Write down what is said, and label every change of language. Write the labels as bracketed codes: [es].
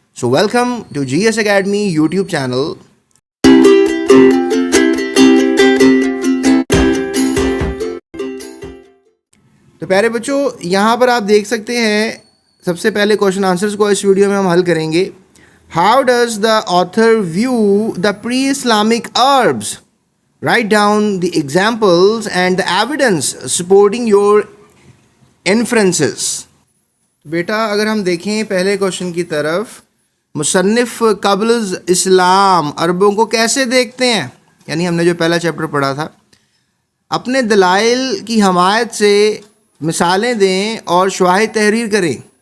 [en] So welcome to G S academy YouTube channel. [ur] تو پیارے بچوں، یہاں پر آپ دیکھ سکتے ہیں سب سے پہلے کوشچن آنسرز کو اس ویڈیو میں ہم حل کریں گے. [en] How does the author view the pre Islamic Arabs? Write down the examples and the evidence supporting your inferences. [ur] بیٹا اگر ہم دیکھیں پہلے کوشچن کی طرف، مصنف قبل اسلام عربوں کو کیسے دیکھتے ہیں؟ یعنی ہم نے جو پہلا چیپٹر پڑھا تھا، اپنے دلائل کی حمایت سے مثالیں دیں اور شواہد تحریر کریں.